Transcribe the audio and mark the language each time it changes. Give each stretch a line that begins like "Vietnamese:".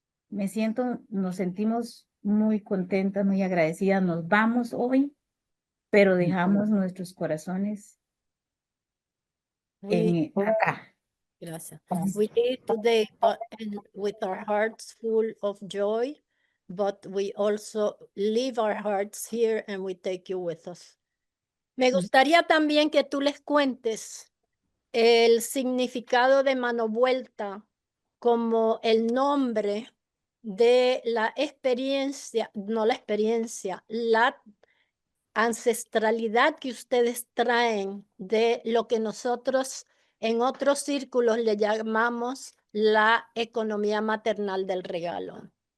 Spanish: Nos sentimos muy contentas, muy agradecidas. Nos vamos hoy, pero dejamos nuestros corazones en acá. Gracias.
English: We live today with our hearts full of joy, but we also leave our hearts here and we take you with us.
Spanish: Me gustaría también que tú les cuentes el significado de mano vuelta como el nombre de la experiencia, no la experiencia, la ancestralidad que ustedes traen de lo que nosotros en otros círculos le llamamos la economía maternal del regalo.